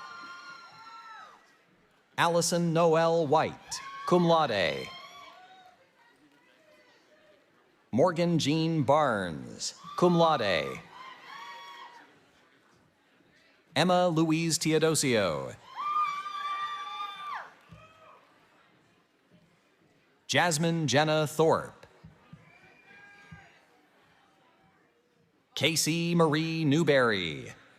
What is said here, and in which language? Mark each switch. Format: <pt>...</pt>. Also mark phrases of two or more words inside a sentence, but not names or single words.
<en>Allison Noel White,</en> <la>cum laude.</la> <en>Morgan Jean Barnes,</en> <la>cum laude.</la> <en>Emma Louise Teodosio. Jasmine Jenna Thorpe. Casey Marie Newberry.</en>